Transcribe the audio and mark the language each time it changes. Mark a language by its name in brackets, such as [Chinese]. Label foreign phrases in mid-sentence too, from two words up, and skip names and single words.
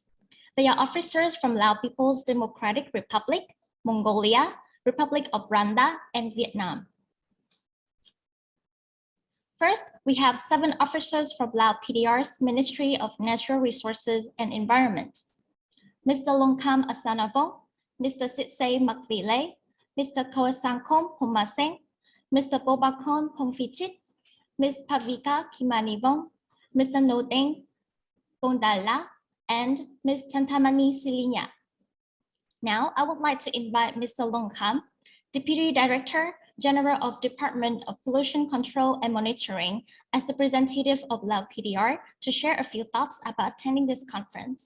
[English] They are officers from Lao People's Democratic Republic, Mongolia, Republic of Rwanda, and Vietnam. First, we have 7 officers from Lao PDR's Ministry of Natural Resources and Environment. Mr. Longkam Asanavong, Mr. Sitsay Makvile, Mr. Kawasankom Pumaseng, Mr. Bobakon Pongfichit, Ms. Pavika Kimanivong, Mr. Nodeng Bondala, and Ms. Chantamani Silinya. Now, I would like to invite Mr. Longkam Deputy Director General of Department of Pollution Control and Monitoring, as the representative of Lao PDR, to share a few thoughts about attending this conference.